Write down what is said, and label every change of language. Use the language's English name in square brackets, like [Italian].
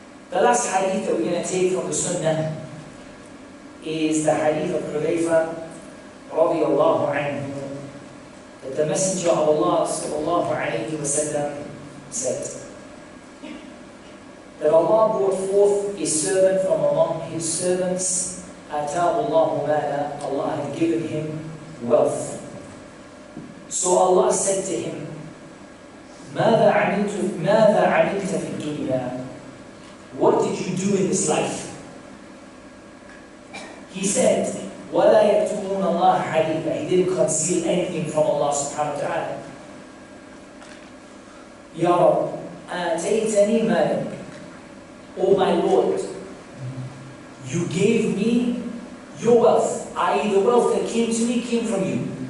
[English] The last hadith that we're going to take from the Sunnah is the hadith of Hudayfa radiyallahu anhu, that the Messenger of Allah sallallahu alayhi wa sallam said that Allah brought forth a servant from among his servants. [Arabic] Ataahu Allahu mala, [English] Allah had given him wealth. So Allah said to him, [Arabic] ماذا عملت في الدنيا? [English] What did you do in this life? He said, [Arabic] وَلَا يَكْتُمُونَ اللَّهَ حَدِيثًا. [English] He didn't conceal anything from Allah subhanahu wa ta'ala. [Arabic] Ya Rabb, آتَيْتَنِي مَالًا. [English] O my Lord, you gave me your wealth, i.e. the wealth that came to me came from you.